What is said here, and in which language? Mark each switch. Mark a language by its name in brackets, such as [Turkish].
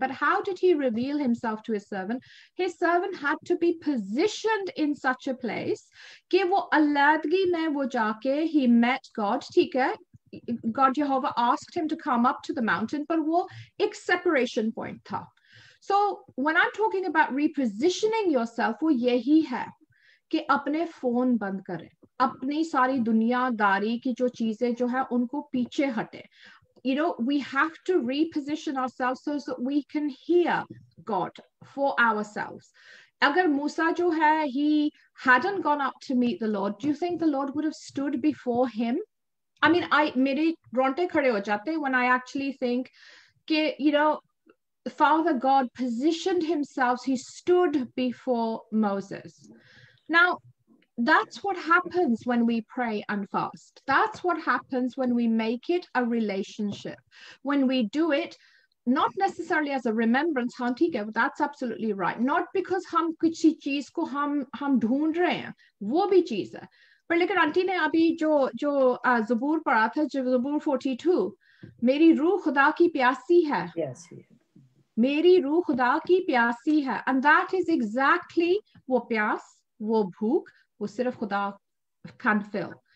[English] But how did he reveal himself to his servant? His servant had to be positioned in such a place [Hindi] कि वो अलग में वो जाके [English] he met God. [Hindi] ठीक है, [English] God Jehovah asked him to come up to the mountain, but [Hindi] वो एक [English] separation point था. So when I'm talking about repositioning yourself, [Hindi] वो यही है कि अपने फोन बंद करें, अपनी सारी दुनियादारी की जो चीजें जो है उनको पीछे हटे. [English] You know, we have to reposition ourselves so that we can hear God for ourselves. [Hindi] Agar Musa jo hai, [English] he hadn't gone up to meet the Lord, do you think the Lord would have stood before him? I mean, [Hindi] mere ronte khade ho jate [English] when I actually think ke, you know, Father God positioned himself, he stood before Moses. Now, that's what happens when we pray and fast. That's what happens when we make it a relationship. When we do it, not necessarily as a remembrance, [Hindi] हाँ ठीक है, [English] that's absolutely right. Not because [Hindi] हम किसी चीज को हम ढूंढ रहे हैं, वो भी चीज है. पर लेकिन आंटी ने अभी जो ज़बूर पढ़ा था, ज़बूर 42, मेरी रूह खुदा की प्यासी है. [English] Yes. [Hindi] मेरी रूह खुदा की प्यासी है. [English] And that is exactly [Hindi] वो प्यास, वो भूख, वो सिर्फ खुदा [English] can fill.